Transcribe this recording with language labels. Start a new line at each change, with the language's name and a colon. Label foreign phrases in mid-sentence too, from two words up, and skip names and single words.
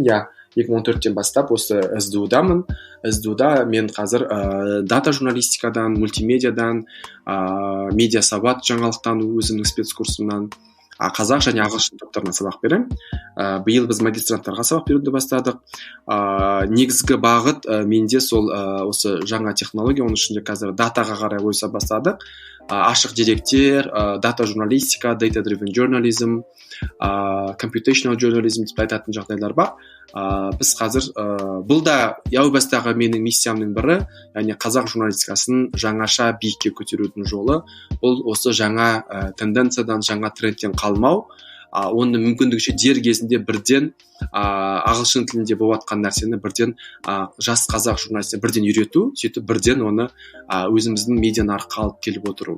Kazakh: 2014-тен бастап осы СДУ-дамын. СДУ-да мен қазір дата журналистикадан, мультимедиадан, медиа сауат жаңалықтану өзімнің спецкурсымнан қазақ және ағылшын топтарына сабақ беремін. Биыл біз магистранттарға сабақ беруді бастадық. Негізгі бағыт менде сол осы жаңа технология, оның ішінде қазір датаға қарай ойыса бастадық. Ашық деректер, дата журналистика,
English: data driven journalism, computational journalism
Kazakh: деп айтатын жағдайлар бар. Біз қазір бұл да яу бастағы менің миссиямның бірі, яғни қазақ журналистикасын жаңаша биікке көтерудің жолы. Бұл осы жаңа тенденциядан, жаңа трендтен қалмау, оны мүмкіндікше дер кезінде бірден ағылшын тілінде болып жатқан нәрсені бірден жас қазақ журналистіне бірден үйрету, сөйтіп бірден оны өзіміздің медиа нарыққа алып келіп отыру.